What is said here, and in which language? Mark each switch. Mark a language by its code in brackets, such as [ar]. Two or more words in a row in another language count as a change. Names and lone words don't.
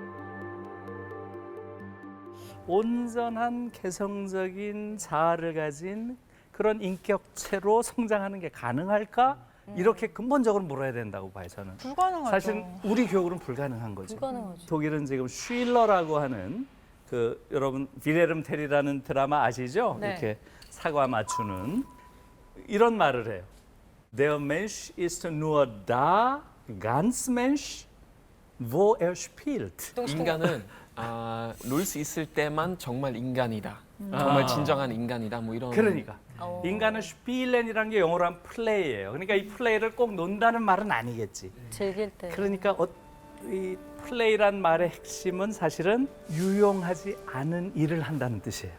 [ko] 온전한 개성적인 자아를 가진 그런 인격체로 성장하는 게 가능할까? 이렇게 근본적으로 물어야 된다고 봐요, 저는. 불가능하죠. 사실 우리 교육은 불가능한 거죠. 불가능하죠. 독일은 지금 쉴러라고 하는 여러분 비레름 텔이라는 드라마 아시죠? 네. 이렇게 사과 맞추는 이런 말을 해요. [de] Der Mensch ist nur da, ganz Mensch, wo er spielt. [ko] 인간은 놀 수 있을 때만 정말 인간이다. 정말 진정한 인간이다. 뭐 이런. 그러니까 인간은 spielen이라는 게 영어로 하면 플레이예요. 그러니까 이 플레이를 꼭 논다는 말은 아니겠지. 즐길 때. 그러니까 이 플레이란 말의 핵심은 사실은 유용하지 않은 일을 한다는 뜻이에요.